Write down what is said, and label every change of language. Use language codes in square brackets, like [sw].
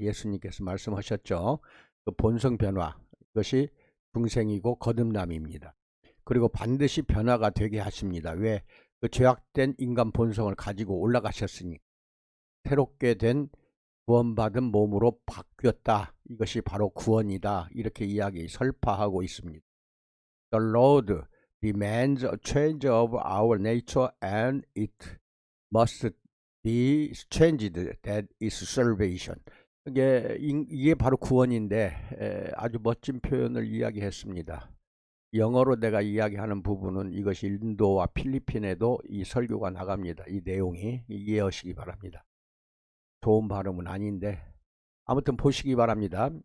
[ko] 예수님께서 말씀하셨죠. 그 본성 변화, 이것이 중생이고 거듭남입니다. 그리고 반드시 변화가 되게 하십니다. 왜? 그 죄악된 인간 본성을 가지고 올라가셨으니 새롭게 된 구원받은 몸으로 바뀌었다. 이것이 바로 구원이다. 이렇게 이야기 설파하고 있습니다. [en] The Lord demands a change of our nature and it must be changed. That is salvation. [ko] 이게 바로 구원인데 아주 멋진 표현을 이야기했습니다. 영어로 내가 이야기하는 부분은 이것이 인도와 필리핀에도 이 설교가 나갑니다. 이 내용이 이해하시기 바랍니다. 좋은 발음은 아닌데 아무튼 보시기 바랍니다.